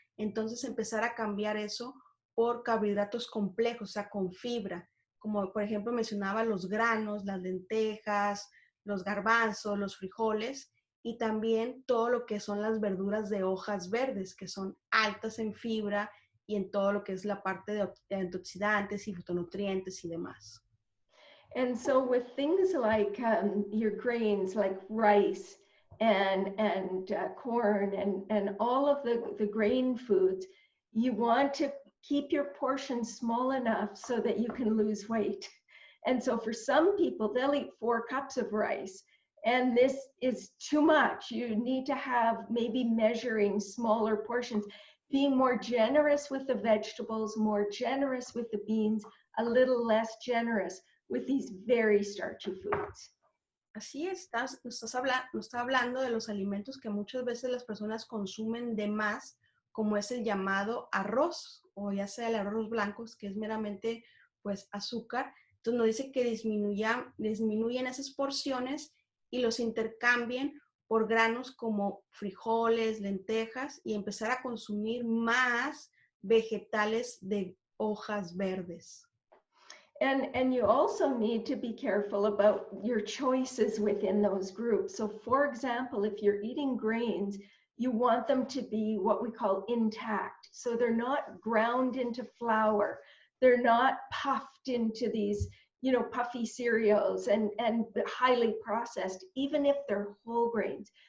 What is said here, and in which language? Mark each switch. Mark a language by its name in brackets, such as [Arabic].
[Spanish] Entonces empezar a cambiar eso por carbohidratos complejos, o sea, con fibra, como por ejemplo mencionaba los granos, las lentejas, los garbanzos, los frijoles, y también todo lo que son las verduras de hojas verdes, que son altas en fibra y en todo lo que es la parte de antioxidantes y fitonutrientes y demás. [English] And so with things like your grains, like rice and corn and all of the grain foods, you want to keep your portions small enough so that you can lose weight. And so for some people, they'll eat 4 cups of rice, and this is too much. You need to have maybe measuring smaller portions, being more generous with the vegetables, more generous with the beans, a little less generous with these very starchy foods. [Spanish] Así es, nos está hablando de los alimentos que muchas veces las personas consumen de más, como es el llamado arroz, o ya sea el arroz blanco, que es meramente pues azúcar. Entonces nos dice que disminuyen esas porciones y los intercambien por granos como frijoles, lentejas, y empezar a consumir más vegetales de hojas verdes. [English] And you also need to be careful about your choices within those groups. So for example, if you're eating grains, you want them to be what we call intact. So they're not ground into flour. They're not puffed into these, you know, puffy cereals and highly processed, even if they're whole grains.